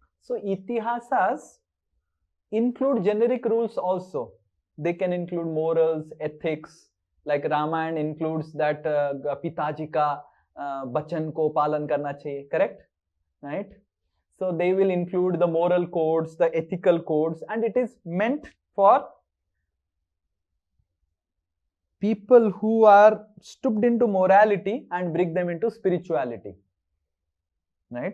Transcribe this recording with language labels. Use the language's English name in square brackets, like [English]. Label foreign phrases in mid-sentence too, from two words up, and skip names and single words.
[English] So itihasas include generic rules also. They can include morals, ethics, like Ramayana includes that [Hindi] पिताजी का बचन को पालन करना चाहिए, [English] correct? Right? So they will include the moral codes, the ethical codes, and it is meant for people who are stooped into morality and bring them into spirituality. Right?